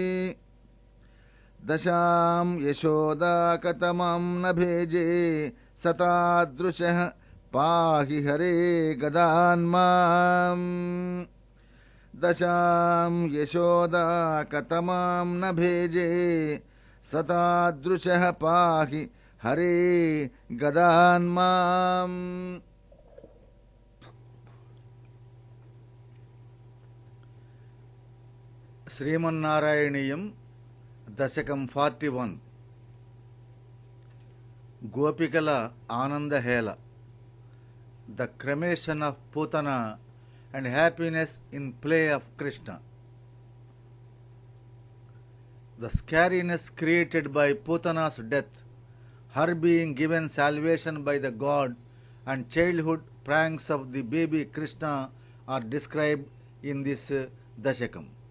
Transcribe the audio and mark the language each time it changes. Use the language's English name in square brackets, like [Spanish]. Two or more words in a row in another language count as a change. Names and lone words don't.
[Sanskrit] दशां यशोदा कतमां न भेजे सतादृशः पाहि हरे गदान्माम् दशां यशोदा कतमां न भेजे सतादृशः पाहि हरे गदान्माम्। [Telugu] శ్రీమన్నారాయణీయం దశకం 41 గోపికల ఆనందహేళ [English] the cremation of Putana and happiness in play of Krishna. The scariness created by Putana's death, her being given salvation by the god, and childhood pranks of the baby Krishna are described in this Dashakam.